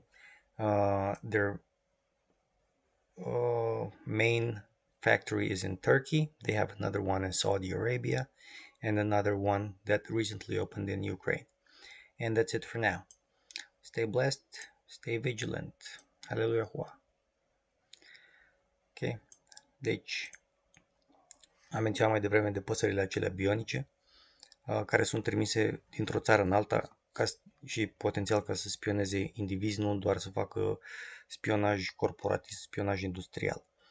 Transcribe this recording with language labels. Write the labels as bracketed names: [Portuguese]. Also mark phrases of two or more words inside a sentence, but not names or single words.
[English] Their main factory is in Turkey. They have another one in Saudi Arabia, and another one that recently opened in Ukraine. And that's it for now. Stay blessed, stay vigilant. Hallelujah. [Romanian] Ok, deci am menționat mai devreme de păsările acelea bionice, care sunt trimise dintr-o țară în alta și potențial ca să spioneze indivizi, nu doar să facă spionaj corporatist, spionaj industrial.